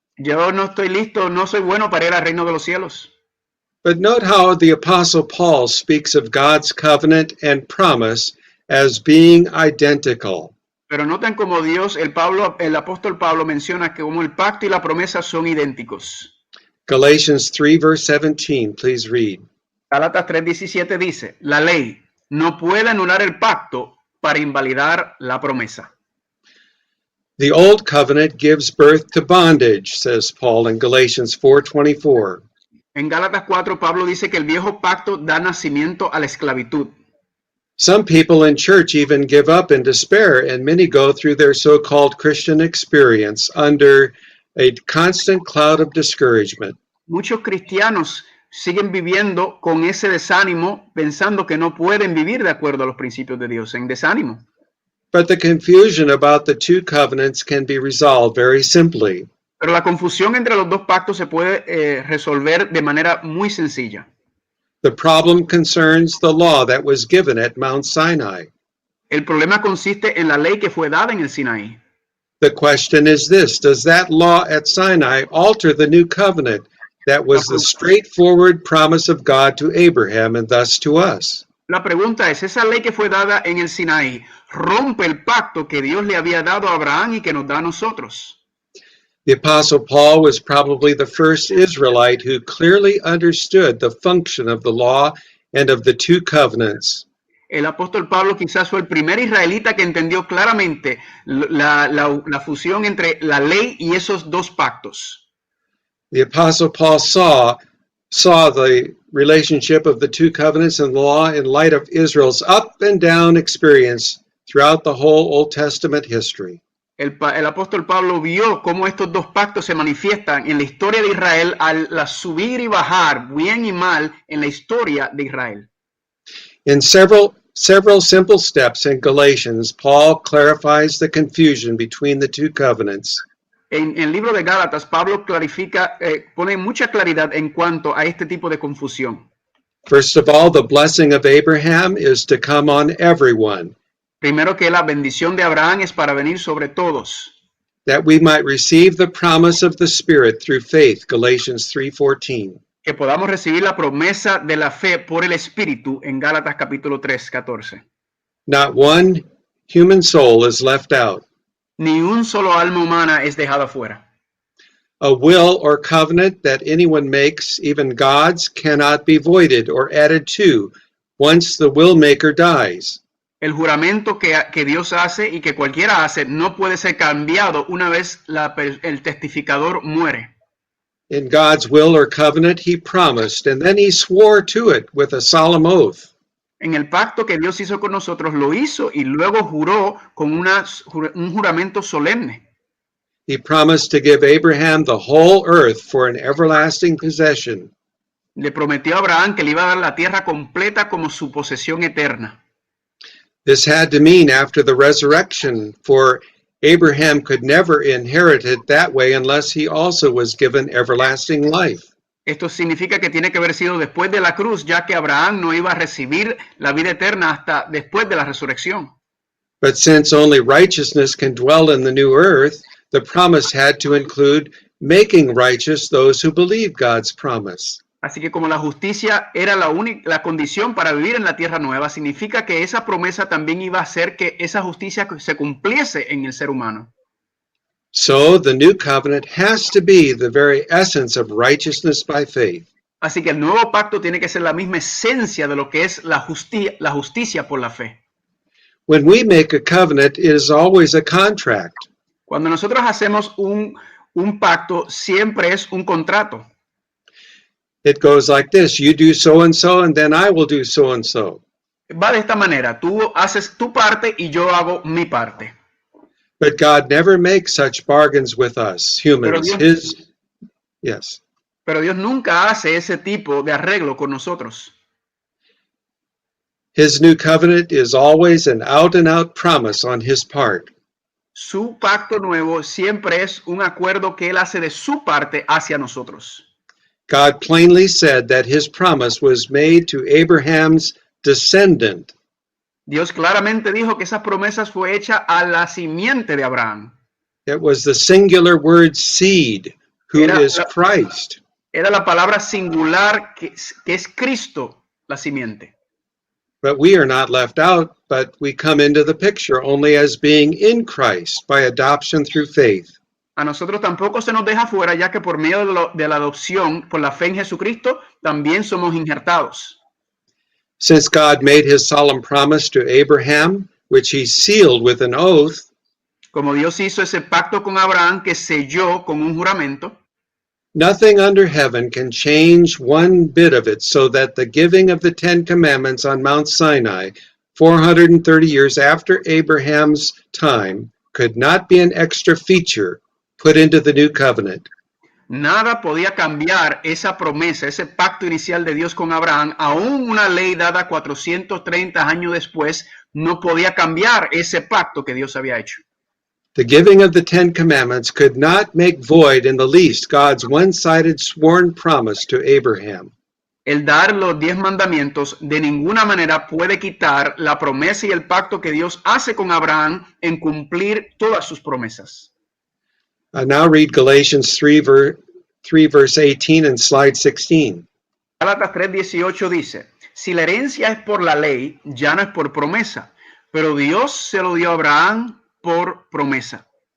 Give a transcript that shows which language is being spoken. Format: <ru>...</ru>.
<es>Yo no estoy listo, no soy bueno para ir al reino de los cielos.</es> <en>But note how the Apostle Paul speaks of God's covenant and promise as being identical.</en> <es>Pero noten como el apóstol Pablo menciona que como el pacto y la promesa son idénticos.</es> <en>Galatians 3 verse 17, please read.</en> <es>Gálatas 3:17 dice, la ley no puede anular el pacto para invalidar la promesa.</es> <en>The old covenant gives birth to bondage, says Paul in Galatians 4:24.</en> <es>En Gálatas 4, Pablo dice que el viejo pacto da nacimiento a la esclavitud.</es> <en>Some people in church even give up in despair, and many go through their so-called Christian experience under a constant cloud of discouragement.</en> <es>Muchos cristianos siguen viviendo con ese desánimo, pensando que no pueden vivir de acuerdo a los principios de Dios, en desánimo.</es> <en>But the confusion about the two covenants can be resolved very simply.</en> <es>Pero la confusión entre los dos pactos se puede resolver de manera muy sencilla.</es> <en>The problem concerns the law that was given at Mount Sinai.</en> <es>El problema consiste en la ley que fue dada en el Sinaí.</es> <en>The question is this: does that law at Sinai alter the new covenant that was the straightforward promise of God to Abraham and thus to us?</en> <es>La pregunta es, ¿esa ley que fue dada en el Sinaí rompe el pacto que Dios le había dado a Abraham y que nos da a nosotros?</es> <en>The Apostle Paul was probably the first Israelite who clearly understood the function of the law and of the two covenants.</en> <es>El apóstol Pablo quizás fue el primer israelita que entendió claramente la fusión entre la ley y esos dos pactos.</es> <en>The Apostle Paul saw the relationship of the two covenants and the law in light of Israel's up and down experience throughout the whole Old Testament history.</en> <es>El apóstol Pablo vio cómo estos dos pactos se manifiestan en la historia de Israel al subir y bajar, bien y mal, en la historia de Israel.</es> <en>In several simple steps in Galatians, Paul clarifies the confusion between the two covenants.</en> <es>En el libro de Gálatas, Pablo clarifica, pone mucha claridad en cuanto a este tipo de confusión.</es> <en>First of all, the blessing of Abraham is to come on everyone.</en> <es>Primero que la bendición de Abraham es para venir sobre todos.</es> <en>That we might receive the promise of the Spirit through faith, Galatians 3:14.</en> <es>Que podamos recibir la promesa de la fe por el Espíritu en Gálatas capítulo 3:14.</es> <en>Not one human soul is left out.</en> <es>Ni un solo alma humana es dejada fuera.</es> <en>A will or covenant that anyone makes, even God's, cannot be voided or added to once the will maker dies.</en> <es>El juramento que Dios hace y que cualquiera hace no puede ser cambiado una vez el testificador muere.</es> <en>In God's will or covenant, he promised, and then he swore to it with a solemn oath.</en> <es>En el pacto que Dios hizo con nosotros, lo hizo y luego juró con un juramento solemne.</es> <en>He promised to give Abraham the whole earth for an everlasting possession.</en> <es>Le prometió a Abraham que le iba a dar la tierra completa como su posesión eterna.</es> <en>This had to mean after the resurrection, for Abraham could never inherit it that way unless he also was given everlasting life.</en> <es>Esto significa que tiene que haber sido después de la cruz, ya que Abraham no iba a recibir la vida eterna hasta después de la resurrección.</es> <en>But since only righteousness can dwell in the new earth, the promise had to include making righteous those who believe God's promise.</en> <es>Así que como la justicia era la condición para vivir en la tierra nueva, significa que esa promesa también iba a hacer que esa justicia se cumpliese en el ser humano.</es> <en>So the new covenant has to be the very essence of righteousness by faith.</en> <es>Así que el nuevo pacto tiene que ser la misma esencia de lo que es la justicia por la fe.</es> <en>When we make a covenant, it is always a contract.</en> <es>Cuando nosotros hacemos un pacto, siempre es un contrato.</es> <en>It goes like this: you do so and then I will do so and so.</en> <es>Va de esta manera, tú haces tu parte y yo hago mi parte.</es> <en>But God never makes such bargains with us, humans. Yes.</en> <es>Pero Dios nunca hace ese tipo de arreglo con nosotros.</es> <en>His new covenant is always an out-and-out promise on his part.</en> <es>Su pacto nuevo siempre es un acuerdo que él hace de su parte hacia nosotros.</es> <en>God plainly said that his promise was made to Abraham's descendant.</en> <es>Dios claramente dijo que esas promesas fue hecha a la simiente de Abraham.</es> <en>It was the singular word seed, who is Christ.</en> <es>Era la palabra singular que es Cristo, la simiente.</es> <en>But we are not left out, but we come into the picture only as being in Christ by adoption through faith.</en> <es>A nosotros tampoco se nos deja fuera, ya que por medio de la adopción, por la fe en Jesucristo, también somos injertados.</es> <en>Since God made his solemn promise to Abraham, which he sealed with an oath,</en> <es>como Dios hizo ese pacto con Abraham que selló con un juramento,</es> <en>nothing under heaven can change one bit of it, so that the giving of the Ten Commandments on Mount Sinai, 430 years after Abraham's time, could not be an extra feature put into the new covenant.</en> <es>Nada podía cambiar esa promesa, ese pacto inicial de Dios con Abraham. Aún una ley dada 430 años después no podía cambiar ese pacto que Dios había hecho.</es> <en>The giving of the Ten Commandments could not make void in the least God's one-sided sworn promise to Abraham.</en> <es>El dar los 10 mandamientos de ninguna manera puede quitar la promesa y el pacto que Dios hace con Abraham en cumplir todas sus promesas.</es> <en>Now read Galatians 3 verse 18 and slide 16.</en> <es>Gálatas 3:18 dice, si la herencia es por la ley, ya no es por promesa, pero Dios se lo dio a Abraham por promesa.</es>